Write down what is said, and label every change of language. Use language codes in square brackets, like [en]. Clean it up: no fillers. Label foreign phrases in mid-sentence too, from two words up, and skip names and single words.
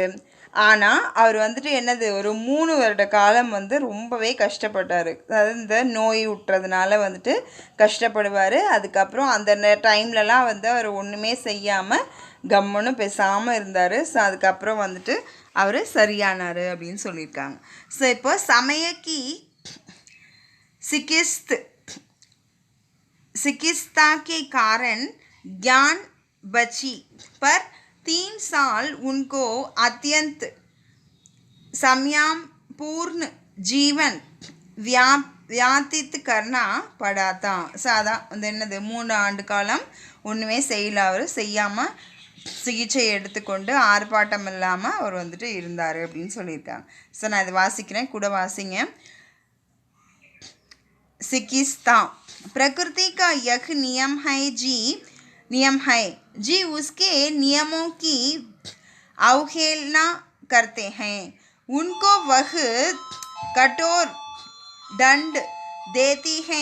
[ta] ஆனால் அவர் வந்துட்டு என்னது ஒரு 3 வருட காலம் வந்து ரொம்பவே கஷ்டப்பட்டார். அதாவது இந்த நோய் விட்டுறதுனால வந்துட்டு கஷ்டப்படுவார். அதுக்கப்புறம் அந்த டைம்லலாம் வந்து அவர் ஒன்றுமே செய்யாமல் கம்முன்னு பேசாமல் இருந்தார். ஸோ அதுக்கப்புறம் வந்துட்டு அவர் சரியானார் அப்படின்னு சொல்லியிருக்காங்க. ஸோ இப்போ [hi] சமயக்கி चिकित्सा के कारण ज्ञान बची, पर 3 साल उनको अत्यंत संयमपूर्ण जीवन व्यतीत करना पड़ा था. [ta] ஸோ அதான் வந்து என்னது 3 ஆண்டு காலம் ஒன்றுமே செய்யாமல் சிகிச்சை எடுத்துக்கொண்டு ஆர்ப்பாட்டம் இல்லாமல் அவர் வந்துட்டு இருந்தார் அப்படின்னு சொல்லியிருக்காங்க. ஸோ நான் இதை வாசிக்கிறேன், கூட வாசிங்க. [hi] चिकित्सा प्रकृति का यह नियम है जी उसके नियमों की अवहेलना करते हैं, उनको वह कठोर दंड देती है.